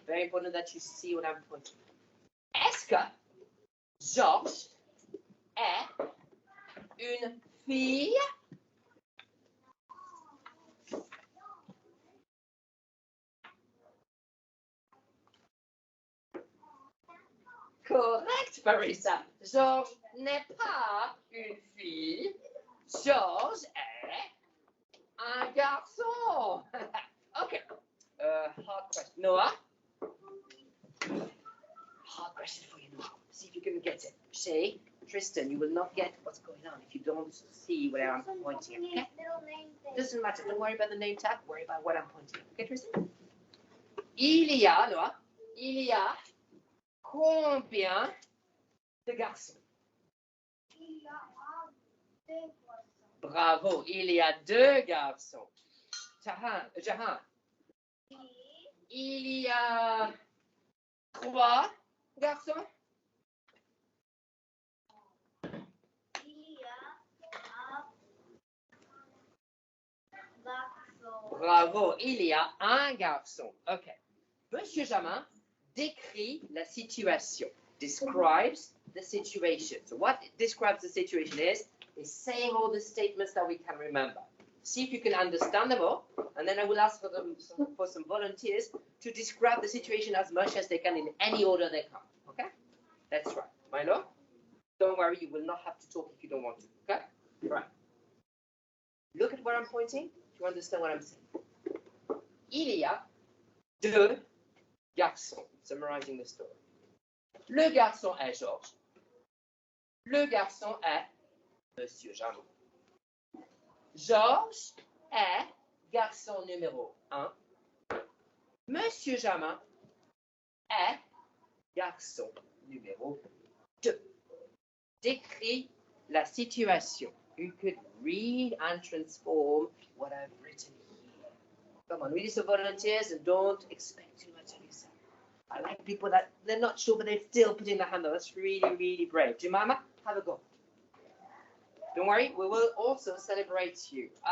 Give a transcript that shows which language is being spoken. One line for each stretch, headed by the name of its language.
English: Very important that you see what I'm pointing at.
French: Est-ce que Georges est une fille? Correct, Parisa. Georges n'est pas une fille. Georges est un garçon.
English: Okay. Hard question.
French: Noah?
English: Hard question for you, Noah. See if you can get it. Shay, Tristan, you will not get what's going on if you don't see where I'm pointing at. Okay? Doesn't matter. Don't worry about the name tag. Worry about what I'm pointing at. Okay, Tristan?
French: Il y a, Noah, il y a combien de garçons? Il y a deux garçons. Bravo, il y a deux garçons. Jahan, il y a trois garçons? Il y a un garçon. Bravo, il y a un garçon. OK. Monsieur Jamin décrit la situation.
English: Describes the situation. So what describes the situation is saying all the statements that we can remember. See if you can understand them all, and then I will ask for some volunteers to describe the situation as much as they can in any order they come. Okay? That's right. Milo? Don't worry, you will not have to talk if you don't want to. Okay? Right. Look at where I'm pointing to understand what I'm saying.
French: Il y a deux garçons.
English: Summarizing the story.
French: Le garçon est Georges. Le garçon est Monsieur Jamin. Georges est garçon numéro 1. Monsieur Jamin est garçon numéro 2. Décrit la situation.
English: You could read and transform what I've written here. Come on, read this to volunteers and don't expect too much of yourself. I like people that they're not sure, but they're still putting their hand on. That's really, really brave. Jemima, have a go. Don't worry, we will also celebrate you.